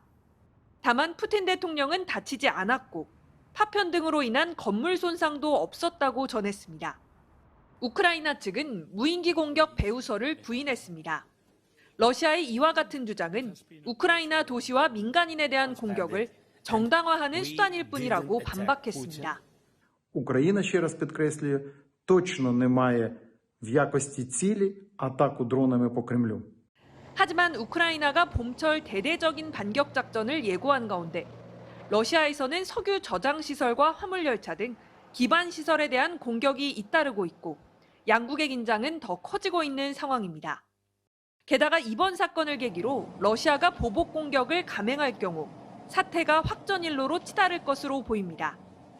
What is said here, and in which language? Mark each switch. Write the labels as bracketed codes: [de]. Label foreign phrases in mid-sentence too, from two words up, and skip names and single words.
[ko] 다만 푸틴 대통령은 다치지 않았고 파편 등으로 인한 건물 손상도 없었다고 전했습니다. 우크라이나 측은 무인기 공격 배후설을 부인했습니다. 러시아의 이와 같은 주장은 우크라이나 도시와 민간인에 대한 공격을 정당화하는 수단일 뿐이라고 반박했습니다. [uk] Україна, ще раз підкреслюю, точно не має в якості цілі атаку дронами по Кремлю. [ko] 하지만 우크라이나가 봄철 대대적인 반격 작전을 예고한 가운데 러시아에서는 석유 저장 시설과 화물 열차 등 기반 시설에 대한 공격이 잇따르고 있고 양국의 긴장은 더 커지고 있는 상황입니다. 게다가 이번 사건을 계기로 러시아가 보복 공격을 감행할 경우 사태가 확전일로로 치달을 것으로 보입니다.